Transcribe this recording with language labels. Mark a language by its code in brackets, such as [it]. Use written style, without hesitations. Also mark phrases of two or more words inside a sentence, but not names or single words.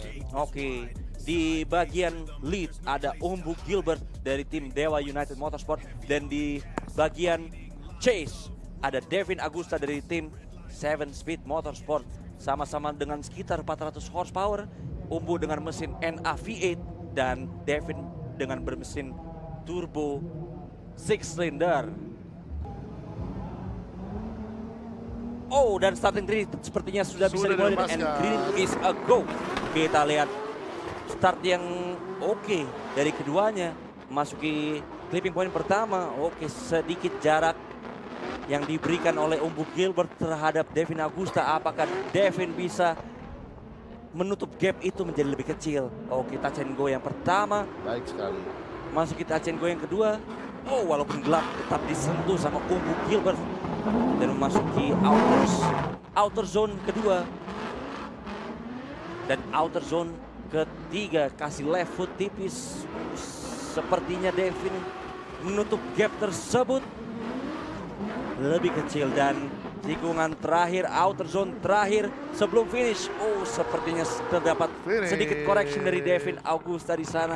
[id] Oke, di bagian lead ada Umbu Gilbert dari tim Dewa United Motorsport, dan di bagian chase ada Devin Agusta dari tim 7 Speed Motorsport, sama-sama dengan sekitar 400 horsepower. Umbu dengan mesin NA V8 dan Devin dengan bermesin turbo 6 cylinder. Oh, dan [en] starting grid [id] sepertinya sudah bisa dimulai, [en] and green is a go. [id] Kita lihat start yang oke dari keduanya. Masuki [en] clipping point [id] pertama. Oke, sedikit jarak yang diberikan oleh Umbu Gilbert terhadap Devin Agusta. Apakah Devin bisa menutup gap itu menjadi lebih kecil? Oke, [en] touch and go [id] yang pertama. Baik sekali. Masuki [en] touch and go [id] yang kedua. Oh, walaupun gelap tetap disentuh sama Umbu Gilbert. Dan memasuki [en] outer zone [id] kedua. Dan [en] outer zone [id] ketiga, kasih [en] left foot [id] tipis. Sepertinya Devin menutup gap tersebut lebih kecil, dan tikungan terakhir, [en] outer zone [id] terakhir sebelum finish. Oh, sepertinya terdapat sedikit correction dari Devin Agusta di sana.